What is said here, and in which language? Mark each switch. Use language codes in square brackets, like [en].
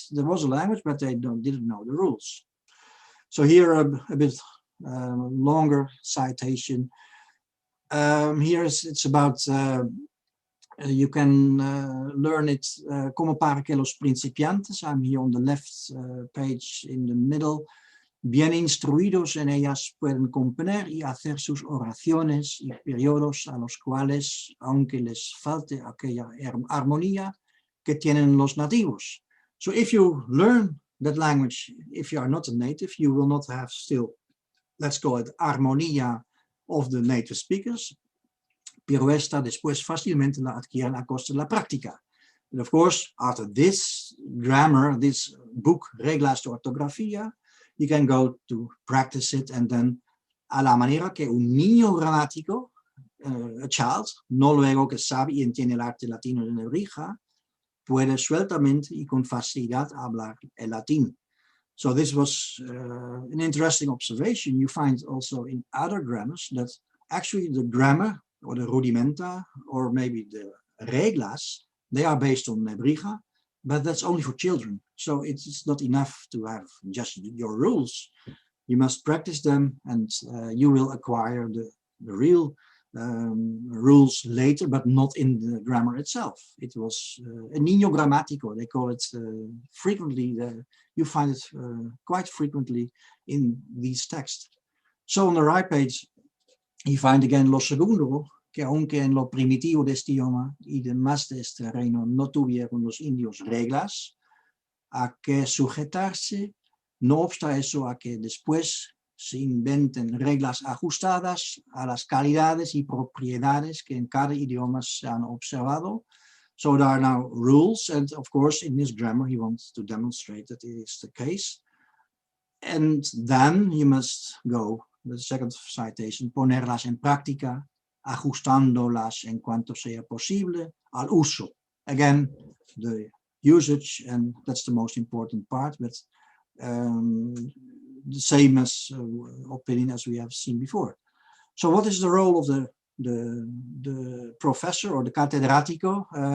[en] There was a language, but they didn't know the rules. So here a bit longer citation. Here it's about, you can learn it [es] como para que los principiantes. [en] I'm here on the left page in the middle. [es] Bien instruidos en ellas pueden componer y hacer sus oraciones y periodos a los cuales, aunque les falte aquella armonía que tienen los nativos. [en] So if you learn that language, if you are not a native, you will not have still, let's call it, armonía of the native speakers, [es] pero esta después fácilmente la adquieren a costa de la práctica. [en] And of course, after this grammar, this book, Reglas de Ortografía, you can go to practice it, and then [es] a la manera que un niño gramático, [en] a child, [es] no luego que sabe y entiende el arte latino de Nebrija, puede sueltamente y con facilidad hablar el latín. [en] So this was an interesting observation. You find also in other grammars that actually the grammar or the rudimenta or maybe the reglas, they are based on Nebrija, but that's only for children. So it's not enough to have just your rules. You must practice them, and you will acquire the real rules later, but not in the grammar itself. It was a niño gramático, they call it frequently. You find it quite frequently in these texts. So on the right page, you find again [es] lo segundo, que aunque en lo primitivo de este idioma y demás de este reino no tuvieron los indios reglas a que sujetarse, no obsta eso a que después se inventen reglas ajustadas a las calidades y propiedades que en cada idioma se han observado. [en] So there are now rules, and of course in this grammar he wants to demonstrate that it is the case. And then you must go, the second citation, [es] ponerlas en práctica, ajustándolas en cuanto sea posible al uso. [en] Again, the usage, and that's the most important part, but the same as opinion as we have seen before. So what is the role of the professor or the catedrático?